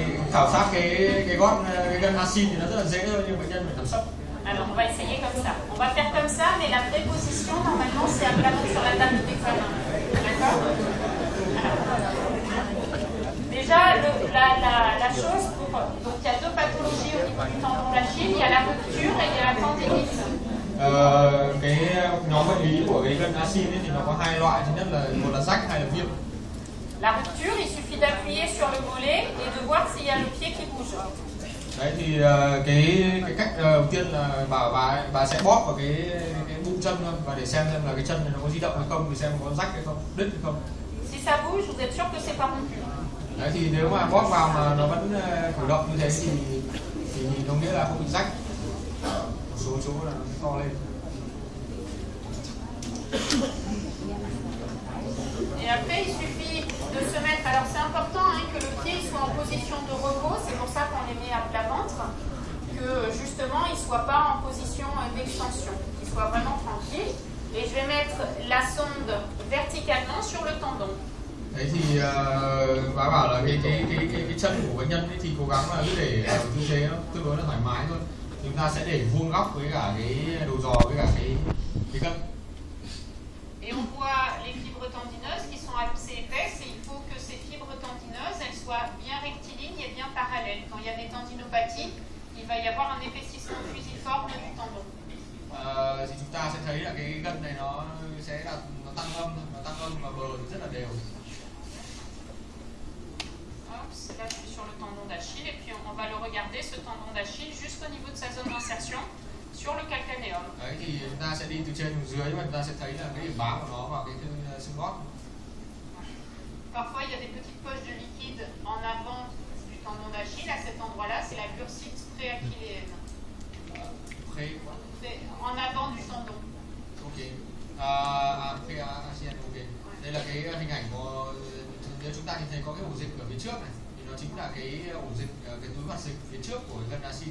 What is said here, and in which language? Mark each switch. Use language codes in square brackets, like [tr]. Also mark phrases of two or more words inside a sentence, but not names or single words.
[vi] khảo sát cái gót cái gân acid thì nó rất là dễ thôi, nhưng bệnh nhân phải nằm sấp. [fr] Alors on va essayer comme ça. On va faire comme ça, mais la vraie position normalement c'est à plat ventre sur la table d'examen. D'accord? Déjà la chose pour donc il y a deux pathologies au niveau du tendon d'Achille, il y a la rupture et il y a la tendinite. [vi] Cái nhóm bệnh lý của cái gân acid thì nó có hai loại, thứ nhất là một là rách, hai là viêm. [fr] La rupture, il suffit d'appuyer sur le mollet et de voir s'il y a le pied qui bouge. [vi] Đấy thì cái cách đầu tiên là bảo bà sẽ bóp vào cái bụng chân thôi, và để xem là cái chân này nó có di động hay không, thì xem có rách hay không, đứt hay không. [fr] Si ça bouge, vous êtes sûr que c'est pas rompu. [vi] Đấy thì nếu mà bóp vào mà nó vẫn cử động như thế thì có nghĩa là không bị rách. Một số chỗ là nó to lên. [fr] Et après, il suffit de se mettre. Alors, c'est important que le pied soit en position de repos. C'est pour ça qu'on les met à plat ventre. Que justement, il ne soit pas en position d'extension. Qu'il soit vraiment tranquille. Et je vais mettre la sonde verticalement sur le tendon. [vi] Đấy thì bà bảo là cái chân của bệnh nhân ấy thì cố gắng là cứ để ở tư thế nó tương đối là thoải mái thôi. Chúng ta sẽ để vuông góc với cả cái đầu giò với cả cái gân. [fr] Et on voit les fibres tendineuses qui sont assez épaisses et il faut que ces fibres tendineuses elles soient bien rectilignes et bien parallèles. Quand il y a des tendinopathies, il va y avoir un épaississement fusiforme du tendon. [vi] Thì chúng ta sẽ thấy là cái gân này nó sẽ là nó tăng âm và bờ rất là đều. [fr] Hop, là je suis sur le tendon d'Achille et puis on va le regarder ce tendon d'Achille jusqu'au niveau de sa zone d'insertion sur le calcanéum. [vi] Đấy thì chúng ta sẽ đi từ trên xuống dưới và chúng ta sẽ thấy là cái điểm bám của nó vào cái xương gót. [fr] Parfois il y a des petites poches de liquide en avant du tendon d'Achille. À cet endroit-là, c'est la bursite préachilléenne. En avant du tendon. Ok. Préachilléenne, ok. [vi] Đây là cái hình ảnh của nếu chúng ta nhìn thấy có cái ổ dịch ở phía trước này thì nó chính là cái ổ dịch, cái túi hoạt dịch phía trước của gân acid.